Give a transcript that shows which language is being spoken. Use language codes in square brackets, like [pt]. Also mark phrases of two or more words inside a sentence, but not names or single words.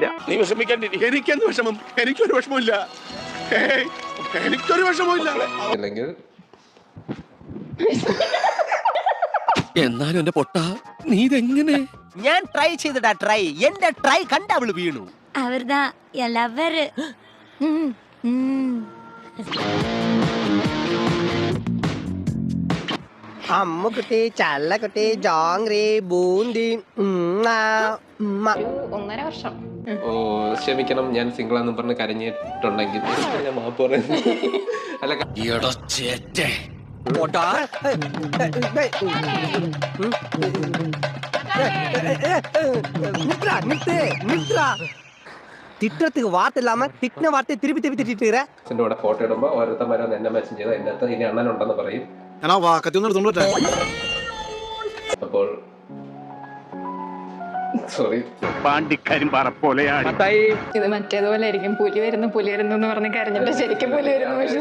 [ml] നീ വിഷമിക്കാണ്ടിരിക്കും. എനിക്കെന്ത് വിഷമം? എനിക്കൊരു വിഷമമില്ല, എനിക്കൊരു വിഷമമില്ല. അല്ലെങ്കിൽ എന്നാലും എന്റെ പൊട്ട നീ ഇതെങ്ങനെ? ഞാൻ ട്രൈ ചെയ്തിടാ, ട്രൈ. എന്റെ ട്രൈ കണ്ട അവള് വീണു. [ta] അവர்தான் என் லவ்வர். [ml] അമ്മുക്കുട്ടി, ചല്ലക്കുട്ടി, ജോങ്റി, ബൂന്തി. 1.5 വർഷം. ഓ ക്ഷമിക്കണം, ഞാൻ സിംഗിൾ ആണെന്ന് പറഞ്ഞ് കരഞ്ഞിട്ടുണ്ടെങ്കിൽ ഞാൻ മാപ്പ് പറയുന്നു. അല്ല [ta] திட்டத்துக்கு வார்த்தை இல்லாம திட்டின வார்த்தையை திருப்பி திருப்பி திட்டிட்டு [ml] കൂടെ ഫോട്ടോ ഇടുമ്പോ ഓരോരുത്തന്മാരെ എന്നെ മെസ്സേജ് ചെയ്ത് അതിന്റെ അകത്ത് ഇനി അണ്ണനുണ്ടെന്ന് പറയും. അപ്പോൾ സോറി പാണ്ടിക്കരിമ്പാറ പോലെയാണ്. ഇത് മറ്റേതുപോലെ ആയിരിക്കും. പുലി വരുന്നു എന്ന് പറഞ്ഞ് കരഞ്ഞിട്ട് ശരിക്കും പുലി വരുന്നു.